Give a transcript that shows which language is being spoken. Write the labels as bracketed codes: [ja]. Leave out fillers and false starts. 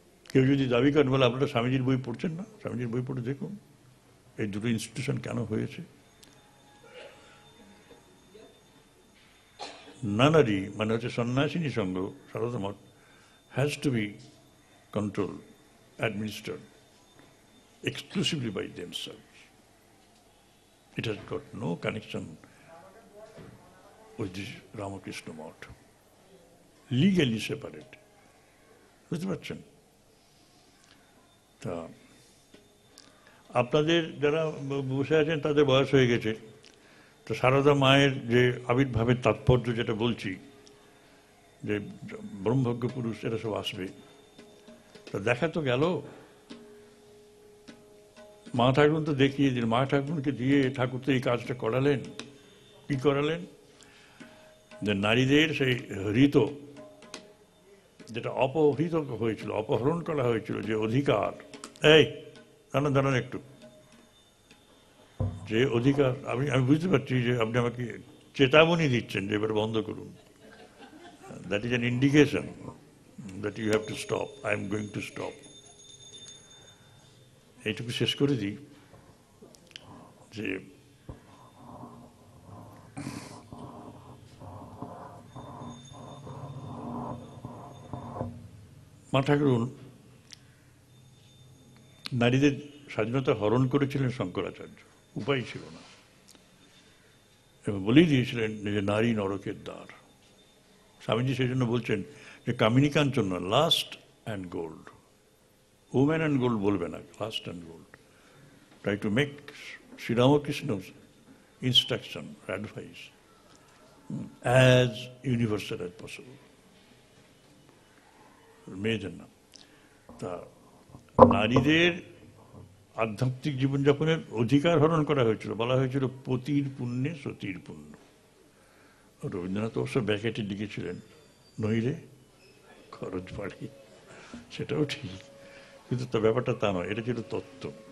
[bn] কেউ যদি দাবি করেন, বলে আপনারা স্বামীজির বই পড়ছেন না, স্বামীজির বই পড়ে দেখুন এই দুটো ইনস্টিটিউশন কেন হয়েছে। নানারি মানে হচ্ছে সন্ন্যাসিনী সংঘ, সারদা মঠ, [en] Has to be control, administered exclusively by themselves. It has got no connection with this Ramakrishna Mott. Legally separate. [bn] বুঝতে পারছেন? তা আপনাদের যারা বসে আছেন তাদের বয়স হয়ে গেছে, তো সারদা মায়ের যে আবির্ভাবের তাৎপর্য যেটা বলছি, যে ব্রহ্মজ্ঞ পুরুষ এরা সব আসবে, তা দেখা তো গেল। মা ঠাকুর তো দেখিয়ে দিন, মা ঠাকুরকে দিয়ে ঠাকুর তো এই কাজটা করালেন। কি করালেন? যে নারীদের সেই হৃত, যেটা অপহৃত হয়েছিল, অপহরণ করা হয়েছিল, যে অধিকার, এই দাঁড়ান একটু, যে অধিকার, আমি বুঝতে পারছি যে আপনি আমাকে চেতাবনী দিচ্ছেন যে এবার বন্ধ করুন। [en] That is an indication that you have to stop. I am going to stop. [bn] এইটুকু শেষ করে দিই যে মা ঠাকুর নারীদের স্বাধীনতা হরণ করেছিলেন শঙ্করাচার্য, উপায় ছিল না, এবং বলেই দিয়েছিলেন যে নারী নরকের দ্বার। স্বামীজি সেই জন্য বলছেন যে কামিনী কাঞ্চন না, [en] lust and gold, women and gold [bn] বলবে না, last and gold. [en] Try to make Shri Ramakrishna's instruction or advice as universal as possible. [bn] মেয়েদের না। তা নারীদের আধ্যাত্মিক জীবনযাপনের অধিকার হরণ করা হয়েছিল, বলা হয়েছিল পতির পুণ্যে সতীর পুণ্য। রবীন্দ্রনাথ অবশ্য ব্যাকেটে লিখেছিলেন নইলে খরচ বাড়ে, সেটাও ঠিক, কিন্তু তো ব্যাপারটা তা নয়, এটা ছিল তত্ত্ব।